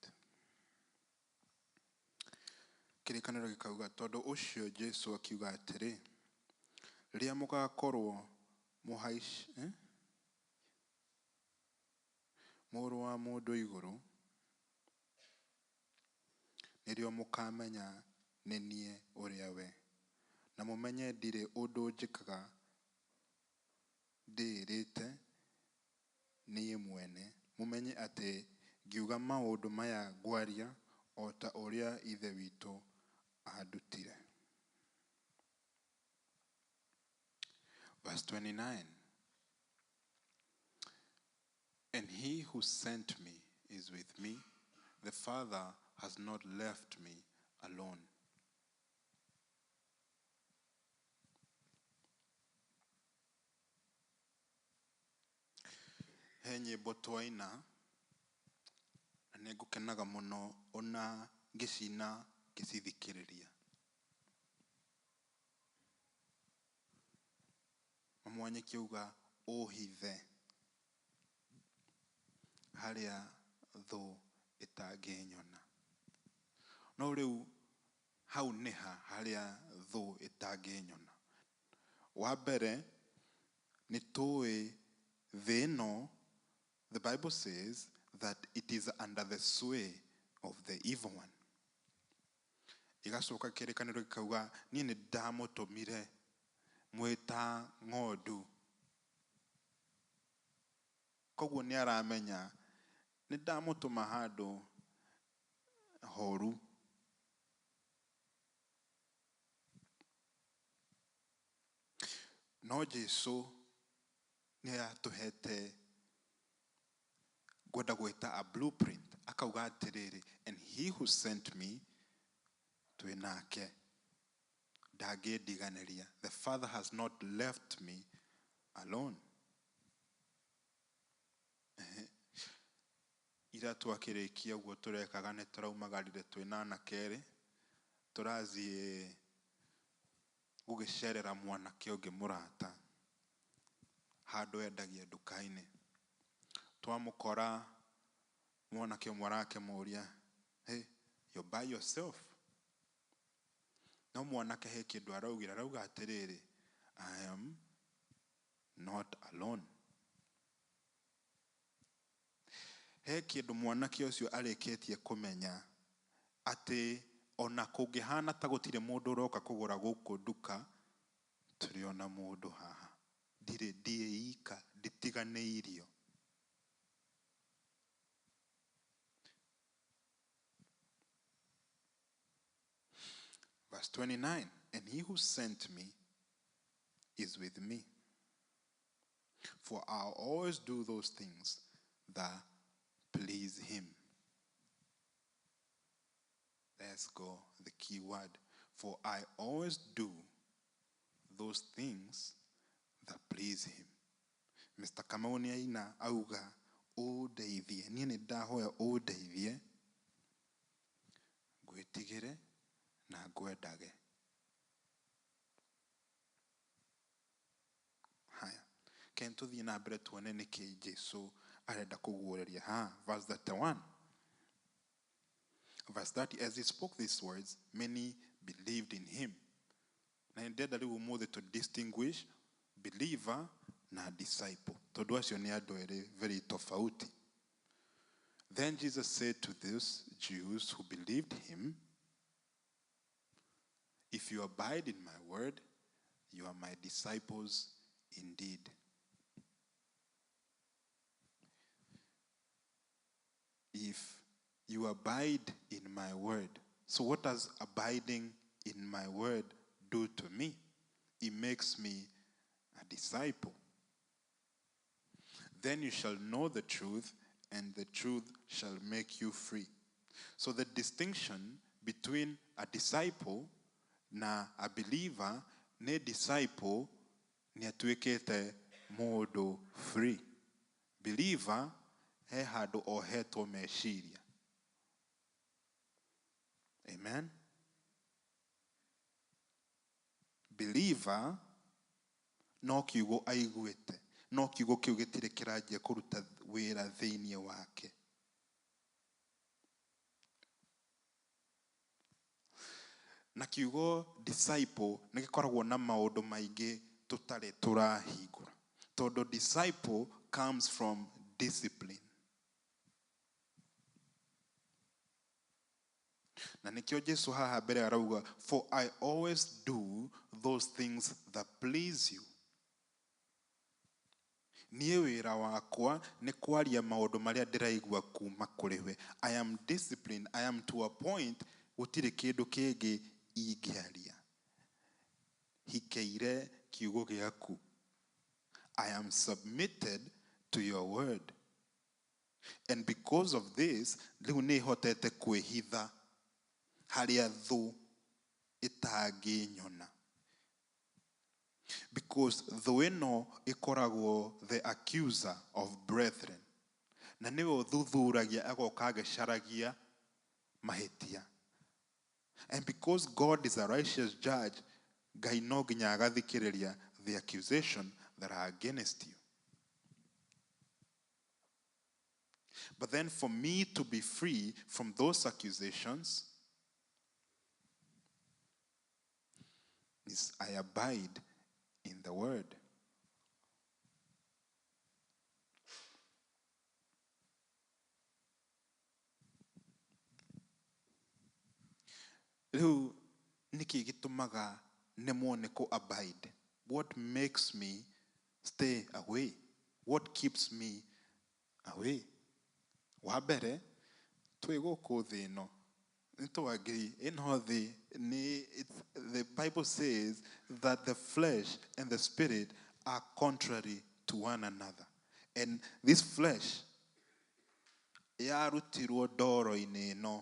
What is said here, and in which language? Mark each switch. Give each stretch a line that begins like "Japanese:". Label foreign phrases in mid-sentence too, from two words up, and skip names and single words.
Kikuyu: Kĩrĩkanĩro gĩkauga, tondũ ũcio Jesũ akiuga atĩrĩ, rĩrĩa mũgakorwo mũrũ wa mũndũ igũrũ, nĩrĩo mũkamenya nĩ niĩ ũrĩa we, na mũmenye ndirĩ ũndũ njĩkaga ndĩrĩte niĩ mwene. Mũmenye atĩ ngiuga maũndũ maya ngwaria o ta ũrĩa ithe witũ andutire.
English: Verse 29. And he who sent me is with me. The Father has not left me alone.
Kikuyu: He nyĩmbo twaina na nĩ ngũkenaga mũno ona ngĩcina ngĩcithikĩrĩria. Mamwe kiuga ũhithe harĩa thũ ĩtangĩnyona. No rĩu hau nĩha harĩa thũ ĩtangĩnyona. Wa mbere nĩ tũĩ thĩ ĩno,
English: the Bible says that it is under the sway of the evil one.
Kikuyu: Igacoka kĩrĩkanĩro gĩkauga, niĩ nĩ ndamũtũmire mwĩta ng'ondu. Koguo nĩ aramenya nĩ ndamũtũma handũ horu. No Jesũ nĩ atũhete gwenda gwĩta
English: a blueprint.
Kikuyu: Akauga atĩrĩrĩ,
English: and he who sent me,
Kikuyu: twĩ nake ndangĩndiganĩria.
English: The Father has not left me alone.
Kikuyu: Ira twakĩrĩkia ũguo tũrekaga nĩ tũraumagarire twĩna anake erĩ, tũrathiĩ gũgĩcerera mwanake ũngĩ mũrata handũ endagia nduka-inĩ. Twamũkora mwanake ũmwe arakĩmũria,
English: hey, you're by yourself?
Kikuyu: No mwanake he kĩndũ arauga atĩrĩrĩ,
English: I am not alone.
Kikuyu: He kĩndũ mwanake ũcio arĩkĩtie kũmenya atĩ ona kũngĩhana ta gũtirĩ mũndũ ũroka kũgũra gũkũ nduka, tũrĩ ona mũndũ haha. Ndirĩ ndiĩika, nditiganĩirio.
English: Verse 29, and he who sent me is with me. For I'll always do those things that please him. Let's go, the key word. For I always do those things that please him.
Kikuyu: Mr. Kamau nĩ aina auga, ũndeithie, niĩ nĩ ndahoya ũndeithie, ngwĩtigĩre na ngwendage. Haya, ken tũthiĩ na mbere tuone nĩkĩ Jesũ arenda kũguũrĩria.
English: Verse 31. Verse 30, as he spoke these words, many believed in him.
Kikuyu: Na ndenda rĩu ũmũthĩ
English: to distinguish believer
Kikuyu: na disciple. Tondũ acio nĩ andũ erĩ very tofauti.
English: Then Jesus said to those Jews who believed him, if you abide in my word, you are my disciples indeed. If you abide in my word. So what does abiding in my word do to me? It makes me a disciple. Then you shall know the truth, and the truth shall make you free. So the distinction between a disciple na a believer,
Kikuyu: ne disciple ni atuĩkĩte mũndũ
English: free.
Kikuyu: Believer he handũ ohetwo meciria. Amen. Believer no kiugo aiguĩte, no kiugo kĩu gĩtirĩ kĩranjia kũruta wĩra thĩinĩ wake. Na kiugo disciple nĩ gĩkoragwo na maũndũ maingĩ tũtarĩ tũrahingũra.
English: Tondũ disciple comes from discipline.
Kikuyu: Na nikio Jesu haha mbere arauga,
English: for I always do those things that please you.
Kikuyu: Niĩ wĩra wakwa nĩ kwaria maũndũ marĩa ndĩraigua kuma kũrĩ we.
English: I am disciplined. I am to a point
Kikuyu: gũtirĩ kĩndũ kĩngĩ ingĩaria. Hikeire kiugo gĩaku.
English: I am submitted to your word. And because of this,
Kikuyu: rĩu nĩ hotete kwĩhitha harĩa thũ ĩtangĩnyona.
English: Because
Kikuyu: thũ ĩno ĩkoragwo
English: the accuser of brethren.
Kikuyu: Na nĩwe ũthuthuragia agoka agĩcaragia mahĩtia.
English: And because God is a righteous judge,
Kikuyu: Ngai no nginya agathikĩrĩria
English: the accusation that are against you. But then for me to be free from those accusations is I abide in the word.
Kikuyu: Rĩu nĩkĩ gĩtũmaga nemwo nĩ kũ abide?
English: What makes me stay away? What keeps me away?
Kikuyu: Wa mbere, twĩ gũkũ thĩ ĩno. Nĩtũagree ĩno thĩ nĩ,
English: the Bible says that the flesh and the spirit are contrary to one another. And this flesh
Kikuyu: yarutirwo ndoro-inĩ ĩno.